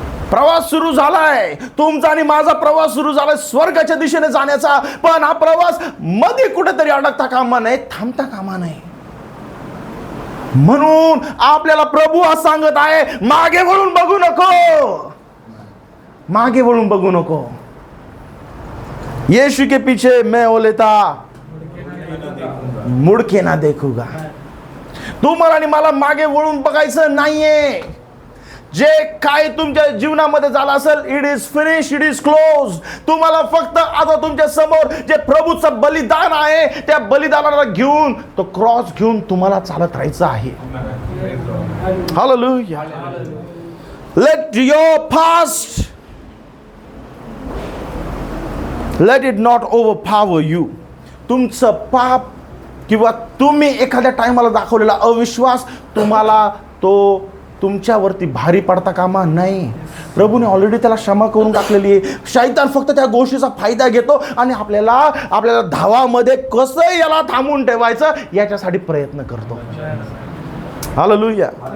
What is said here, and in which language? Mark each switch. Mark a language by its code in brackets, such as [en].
[mr] प्रवास सुरू झालाय, तुमचा आणि माझा प्रवास सुरू झालाय स्वर्गाच्या दिशेने जाण्याचा, पण हा प्रवास मध्ये कुठेतरी अडकता कामा नये, थांबता कामा नये. म्हणून आपल्याला प्रभू आज सांगत आहे, मागे वळून बघू नको, मागे वळून बघू नको. [hi] यीशु के पीछे मैं ओ लेता मुड़ के ना देखूंगा. [mr] तुम्हाला आणि मला मागे वळून बघायचं नाहीये. जे काय तुमच्या जीवनामध्ये झालं असेल, [en] It is finish, it is close. [mr] तुम्हाला फक्त आता तुमच्या समोर जे प्रभूचं बलिदान आहे, त्या बलिदानाला घेऊन, तो क्रॉस घेऊन तुम्हाला चालत राहायचं आहे. [en] Hallelujah. Let your past, let it not overpower you. [mr] तुमचं पाप किंवा तुम्ही एखाद्या टायमाला दाखवलेला अविश्वास तुम्हाला तो तुमच्यावरती भारी पडता कामा नाही. प्रभूने ऑलरेडी त्याला क्षमा करून टाकलेली आहे. शैतान फक्त त्या गोष्टीचा फायदा घेतो आणि आपल्याला धावामध्ये कसं याला थांबून ठेवायचं याच्यासाठी प्रयत्न करतो. हालेलुया.